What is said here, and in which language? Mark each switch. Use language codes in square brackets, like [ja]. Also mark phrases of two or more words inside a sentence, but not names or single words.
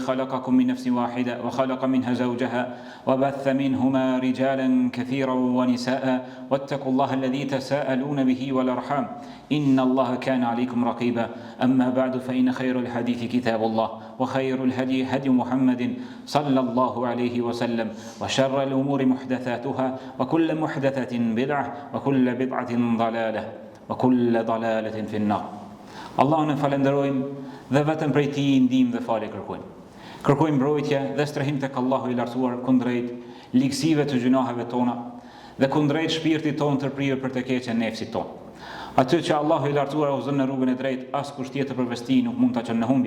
[ar] خلقكم من نفس واحدة وخلق منها زوجها وبث منهما رجالا كثيرا ونساء واتقوا الله الذي تساءلون به والأرحام إن الله كان عليكم رقيبا أما بعد فإن خير الحديث كتاب الله وخير الهدي هدي محمد صلى الله عليه وسلم وشر الأمور محدثاتها وكل محدثة بدعة وكل بدعة ضلالة وكل ضلالة في النار. [sq] Allahun e falenderojmë dhe vetëm prej Tij ndihmë dhe falje kërkojmë. Kërkojmë mbrojtje dhe strehim tek Allahu i lartësuar kundrejt ligësive të gjunaheve tona dhe kundrejt shpirtit tonë të prirë për të keqen nefsit tonë. Atë që Allahu i lartësuar udhëzon në rrugën e drejtë, askush tjetër përveç Tij nuk mund ta çon në humbje.